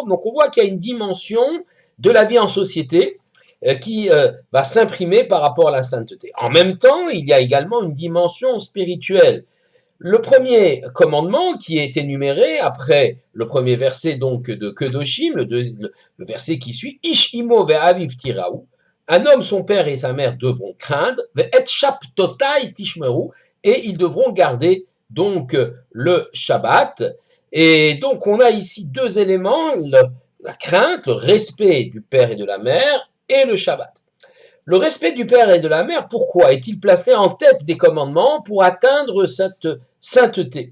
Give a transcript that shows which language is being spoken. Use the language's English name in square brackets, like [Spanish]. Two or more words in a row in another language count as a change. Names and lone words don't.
[French] Donc on voit qu'il y a une dimension de la vie en société qui va s'imprimer par rapport à la sainteté. En même temps, il y a également une dimension spirituelle. Le premier commandement qui est énuméré après le premier verset donc de Kedoshim, le verset qui suit, [Hebrew] איש אמו ואביו תיראו, [French] un homme, son père et sa mère devront craindre, [Hebrew] ואת שבתתי תשמרו, [French] et ils devront garder donc le Shabbat. Et donc on a ici deux éléments, la crainte, le respect du père et de la mère, et le Shabbat. Le respect du père et de la mère, pourquoi est-il placé en tête des commandements pour atteindre cette sainteté?